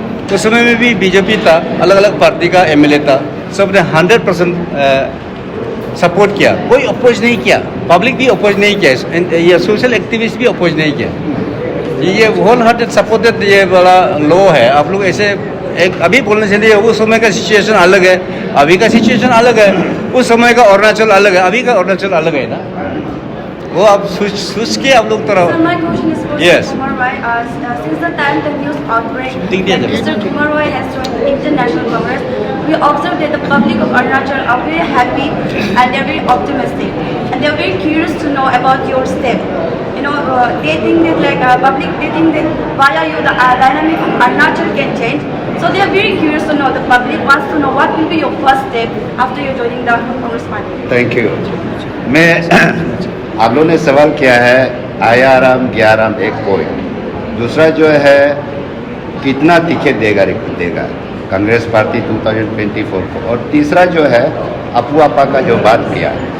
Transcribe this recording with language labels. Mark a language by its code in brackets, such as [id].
[hi] तो समय में भी बीजेपी था, अलग अलग पार्टी का एमएलए था, सब ने 100% सपोर्ट किया, कोई अपोज नहीं किया, पब्लिक भी अपोज नहीं किया, ये सोशल एक्टिविस्ट भी अपोज नहीं किया। ये होल हार्टेड सपोर्टेड ये वाला लॉ है। आप लोग ऐसे एक अभी बोलने से नहीं, उस समय का सिचुएशन अलग है, अभी का सिचुएशन अलग है, उस समय का अरुणाचल अलग है, अभी का अरुणाचल अलग है ना, वो आप सोच के आप लोग तरह। [en] Yes. Since the time the news outbreak that Mr. Kumar Roy has joined the Indian National Congress, we observe that the public of Arunachal are very happy and they're very optimistic, and they're very curious to know about your step. You know, they think that public, they think that via you the dynamic of Arunachal can change. So they are very curious to know, the public wants to know what will be your first step after you're joining the Congress party. Thank you. [hi] मैं आप लोगों ने सवाल किया है आयाराम ग्याराम एक point, दूसरा जो है कितना टिकट देगा कांग्रेस पार्टी 2024 को, और तीसरा जो है अपू आपा का जो बात किया।